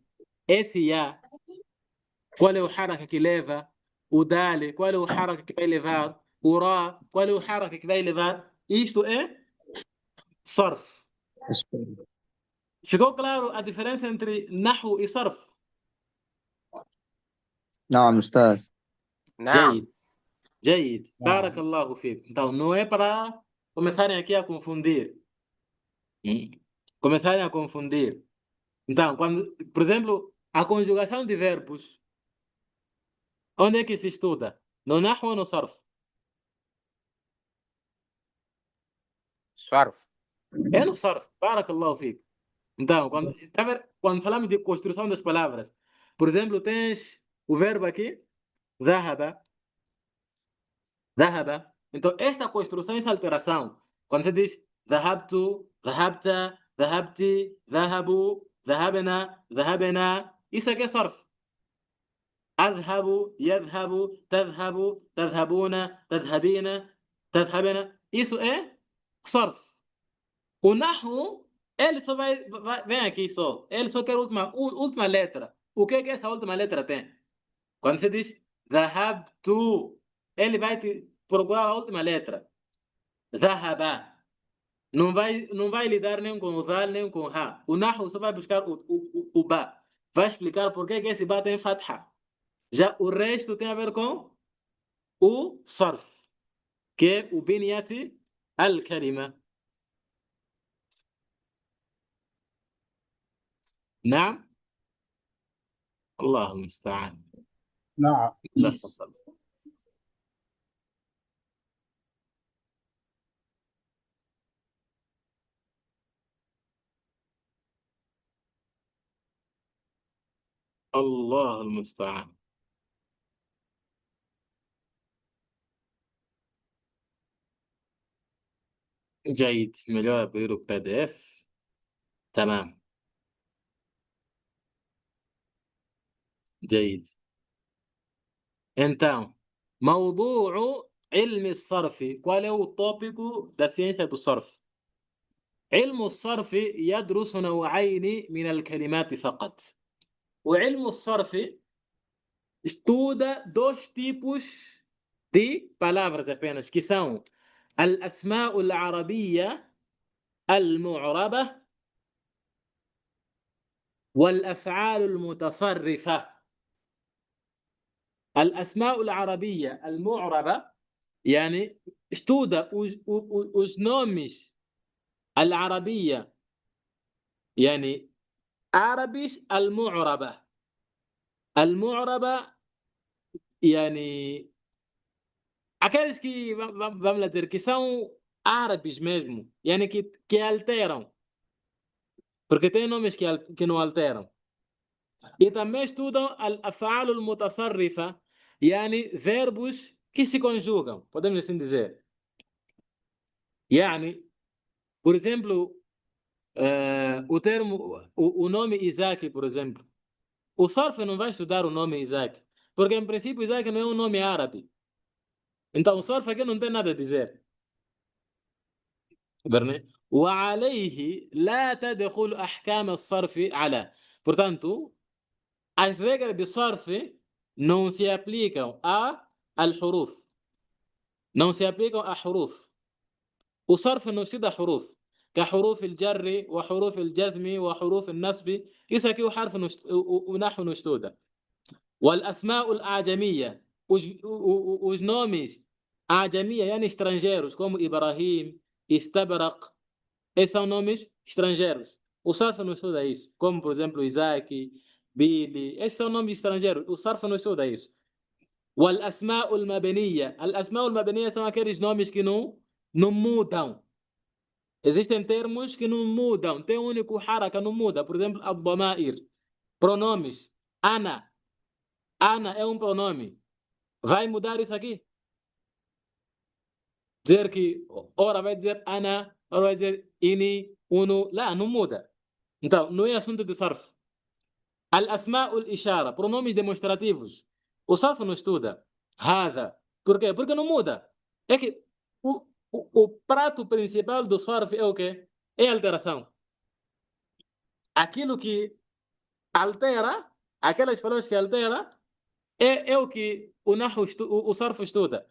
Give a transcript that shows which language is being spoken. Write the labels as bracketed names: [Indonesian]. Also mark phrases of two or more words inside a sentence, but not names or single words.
[Portuguese] Esse ya, qual é o haraka que leva? O dali, qual é o haraka que vai levar? O ra, qual é o haraka que vai levar? Isto é sarf. Ficou claro a diferença entre nahu e sarf? [Arabic] نعم أستاذ. نعم. جيد. جيد. بارك الله فيك. [Portuguese] Então, não é para começarem aqui a confundir. Começarem a confundir. Então, quando, por exemplo, a conjugação de verbos, onde é que se estuda? No Nahwu ou no Sarf? [Arabic] صرف. [Portuguese] É no Sarf. [Arabic] بارك الله فيك. [Portuguese] Então, quando falamos de construção das palavras, por exemplo, tens o verbo aqui, [Arabic] ذهب. ذهب. [Portuguese] Então, esta construção, essa alteração, quando você diz [Arabic] ذهبت, ذهبت, ذهبت, ذهبوا, ذهبنا, ذهبنا, [Portuguese] isso aqui é Sarf. [Arabic] أذهب يذهب تذهب تذهبون تذهبين تذهبن [Portuguese] isso é [Arabic] صرف. [Portuguese] O nahwu ele só vem aqui só, ele só quer a última letra. O que é que essa última letra tem? Quando você diz ذهبت, ele vai te procurar a última letra. ذهب não vai lidar nem com o dal nem com o ha. O nahwu só vai buscar o ba, vai explicar por que esse ba tem fatha. Já o resto tem a ver com o sarf, que é o [Arabic] بنية الكلمة. نعم. الله المستعان. نعم. لا تفضل. الله المستعان. جيد. [Portuguese] melhor abrir o PDF. تمام. [Arabic] جيد. [Portuguese] Então, [Arabic] موضوع علم الصرف. [Portuguese] Qual é o tópico da ciência do صرف؟ [Arabic] علم الصرف يدرس نوعين من الكلمات فقط. وعلم الصرف [Portuguese] estuda dois tipos de palavras apenas, que são [Arabic] الأسماء العربية المعربة والأفعال المتصرفة. الأسماء العربية المعربة يعني [Portuguese] estuda os nomes [Arabic] العربية يعني árabes المعربة. المعربة يعني [Portuguese] aqueles que vamos lá dizer que são árabes mesmo, يعني que alteram, porque tem nomes que não alteram. E também estudam [Arabic] الأفعال المتصرفة, [Portuguese] يعني verbos que se conjugam, podemos assim dizer. يعني, por exemplo, o nome Isaac, por exemplo. O Sarf não vai estudar o nome Isaac, porque em princípio Isaac não é um nome árabe. Então o Sarf aqui não tem nada a dizer. [Arabic] وعليه لا تدخل أحكام الصرف على. [Portuguese] Portanto, as regras de Sarf não se aplicam al huruf. Não se aplicam a huruf. O Sarf não estuda huruf. [Arabic] كحروف الجر وحروف الجزم وحروف النصب. [Portuguese] Isso aqui o harf o nahwu não estuda. [Arabic] والأسماء الأعجمية. [Portuguese] Os nomes [Arabic] أعجمية يعني [Portuguese] estrangeiros, como Ibrahim, Istabraq. Esses são nomes estrangeiros. O Sarf não estuda isso. Como, por exemplo, Isaac, Billy. Esses são nomes estrangeiros. O Sarf não estuda isso. [Arabic] والأسماء المبنية. الأسماء المبنية [Portuguese] são aqueles nomes que não mudam. Existem termos que não mudam. Tem um único haraka, não muda. Por exemplo, الضمائر. Pronomes. Ana. Ana é um pronome. Vai mudar isso aqui? Dizer que ora vai dizer ana, ora vai dizer ini, uno. Lá, não muda. Então, não é assunto de sarf. [Arabic] أسماء الإشارة, [Portuguese] pronomes demonstrativos. O sarf não estuda. Hada. Por quê? Porque não muda. É que o prato principal do sarf é o quê? É a alteração. Aquilo que altera, aquelas palavras que altera, é o que o sarf estuda.